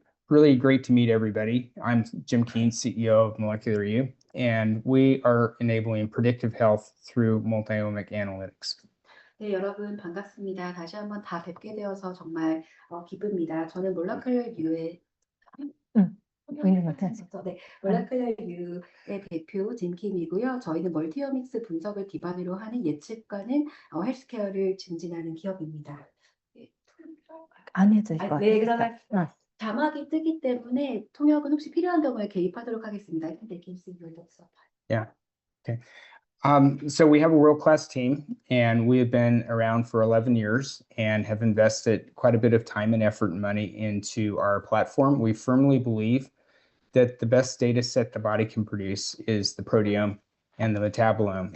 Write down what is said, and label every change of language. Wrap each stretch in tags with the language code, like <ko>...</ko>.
<en>really great to meet everybody. I'm Jim Keene, CEO of Molecular U, and we are enabling predictive health through multi-omic analytics.</en> <ko>네, 여러분 반갑습니다. 다시 한번 다 뵙게 되어서 정말 기쁩니다. 저는 몰라큘러 U의 보이는 것 같아요. 네, 몰라큘러 U의 대표 짐킴이고요. 저희는 멀티오믹스 분석을 기반으로 하는 예측과는 헬스케어를 증진하는 기업입니다. 안 해도 될 것 같아요. 네, 그러면 자막이 뜨기 때문에 통역은 혹시 필요한 경우에 개입하도록 하겠습니다.</ko> <en>They can see your lips up. Yeah. Okay. So we have a world-class team, and we have been around for 11 years and have invested quite a bit of time and effort and money into our platform. We firmly believe that the best data set the body can produce is the proteome and the metabolome.</en>